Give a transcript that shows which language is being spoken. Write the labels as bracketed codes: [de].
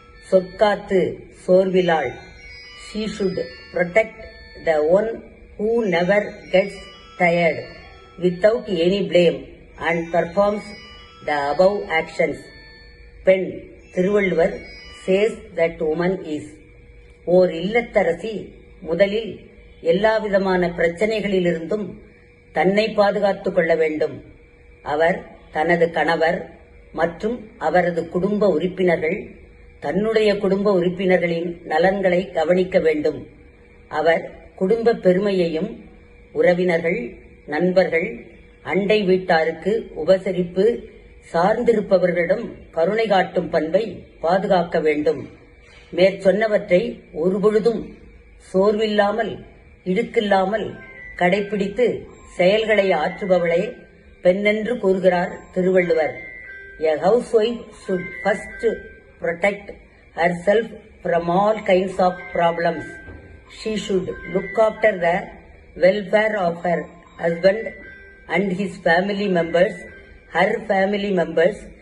[ta] சொற்காத்து சோர்விலாள். [en] She should protect the one who never gets tired without any blame and performs the above actions. பெண். Thiruvalluvar says that woman is. [ta] ஓர் இல்லத்தரசி முதலில் எல்லாவிதமான பிரச்சனைகளிலிருந்தும் தன்னை பாதுகாத்துக் கொள்ள வேண்டும். அவர் தனது கணவர் மற்றும் அவரது குடும்ப உறுப்பினர்கள் தன்னுடைய குடும்ப உறுப்பினர்களின் நலன்களை கவனிக்க வேண்டும். அவர் குடும்ப பெருமையையும் உறவினர்கள் நண்பர்கள் அண்டை வீட்டாருக்கு உபசரிப்பு சார்ந்திருப்பவர்களிடம் கருணை காட்டும் பண்பை பாதுகாக்க வேண்டும். மேற்சொன்னவற்றை ஒருபொழுதும் சோர்வில்லாமல் இடுக்கில்லாமல் கடைப்பிடித்து செயல்களை ஆற்றுபவளே பெண்ணென்று கூறுகிறார் Thiruvalluvar. [en] A housewife should first protect herself from all kinds of problems. She should look after the welfare of her husband and his family members, her family members.